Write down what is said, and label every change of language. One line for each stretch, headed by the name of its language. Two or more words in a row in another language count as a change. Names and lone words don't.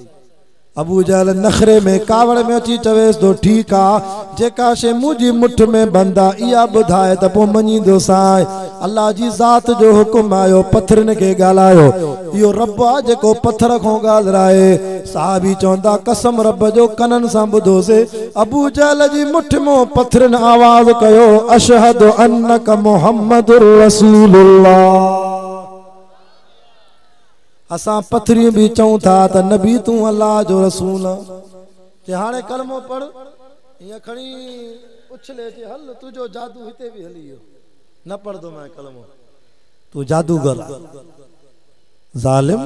Sindhi: अबू जहल नखरे में कावड़ में अची चवेसि तो ठीकु आहे, जेका शइ मुंहिंजी मुठ में बंद आहे इहा ॿुधाए त पोइ मञींदोसांइ। अल्लाह जी ज़ात जो हुकुम आयो, पथरनि खे ॻाल्हायो। इहो रब आहे जेको पथर खां ॻाल्हाए। साहबी चवंदा कसम रब जो कननि सां ॿुधोसीं। अबू जहल जी मुठ में पथरनि आवाज़ कयो
Arabic: أشهد أنك محمد رسول الله.
Sindhi: असां पथरियूं भी चऊं था त नबी तूं अल्लाह जो रसूल ते हाणे कलमो पढ़, हीअं खणी उछले ते हल तुंहिंजो जादू हिते भी हली वियो, न पढ़दो मैं कलमो, तू जादूगर ज़ालिम।